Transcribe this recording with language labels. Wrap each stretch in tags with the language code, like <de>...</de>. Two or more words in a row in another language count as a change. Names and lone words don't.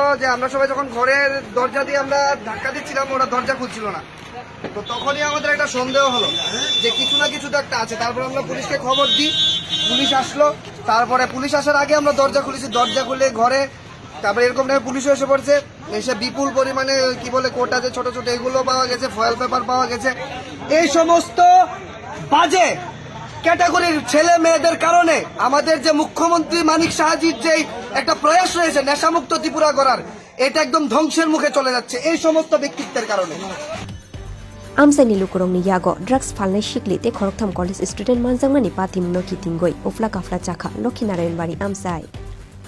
<bn>যে আমরা সবাই যখন ঘরের দরজা দিয়ে আমরা ধাক্কা দিচ্ছিলাম ওরা দরজা খুলছিল না তো তখনই আমাদের একটা সন্দেহ হলো যে কিছু না কিছু তো একটা আছে তারপর আমরা পুলিশকে খবর দিই পুলিশ আসলো তারপরে পুলিশ আসার আগে আমরা দরজা খুলেছি দরজা খুলে ঘরে তারপরে এরকম টাইমে পুলিশও এসে পড়ছে এসে বিপুল পরিমাণে কি বলে কোটা যে ছোট ছোট এগুলো পাওয়া গেছে ফয়েল পেপার পাওয়া গেছে এই সমস্ত বাজে ক্যাটাগরির ছেলে মেয়েদের কারণে আমাদের যে মুখ্যমন্ত্রী মানিক সাহাজির যে একটা প্রয়াস রয়েছে নেশামুক্ত ত্রিপুরা করার এটা একদম ধ্বংসের মুখে চলে যাচ্ছে এই সমস্ত ব্যক্তিত্বের কারণে</bn> <trp>Amsani lukurongni yago drugs phalnai shiklite Koroktam College student manjakmani pathimno kitingoi ofla kafla chakha Lakhi Narayan bari amsai</trp>